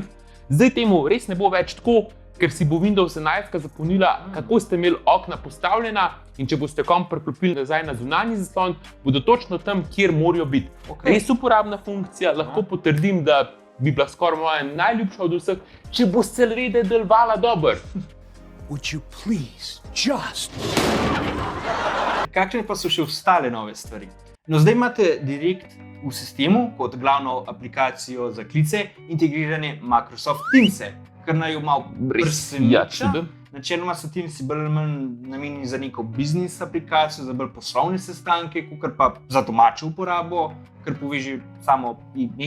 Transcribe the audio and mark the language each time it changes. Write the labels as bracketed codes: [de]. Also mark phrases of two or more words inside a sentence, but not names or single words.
[sl] Zdaj temu res ne bo več tako, ker si bo Windows 11 zapolnila, kako ste imeli okna postavljena, in če boste kom priklopili nazaj na zunanji zaslon, bodo točno tam, kjer morajo biti. Res uporabna funkcija, lahko potrdim, da bi bila skoraj moja najljubša od vseh, če bo seveda delovala dobro. [en] Would you please just... [sl] Kakšne pa so še ostale nove stvari? No, zdaj imate direkt v sistemu kot glavno aplikacijo za klice integrirane Microsoft Teams-e, kar naj jo malo preseneča. Načeloma so Teams-i bolj ali manj namenjeni za neko biznis aplikacijo, za bolj poslovne sestanke, kakor pa za domačo uporabo, kar poveže samo ime.